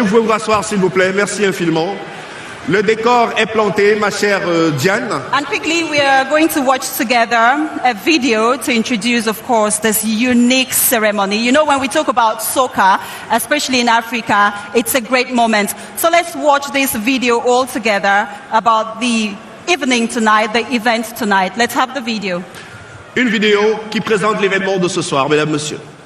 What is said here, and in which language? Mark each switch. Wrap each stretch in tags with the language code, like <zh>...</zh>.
<fr>Vous pouvez vous rasseoir, s'il vous plaît. Merci infiniment. Le décor est planté, ma chère Diane.</fr> <en>And quickly, we are going to watch together a video to introduce, of course, this unique ceremony. You know, when we talk about soccer, especially in Africa, it's a great moment. So let's watch this video all together about the evening tonight, the event tonight. Let's have the video.</en> <fr>Une vidéo qui présente l'événement de ce soir, mesdames, messieurs.</fr>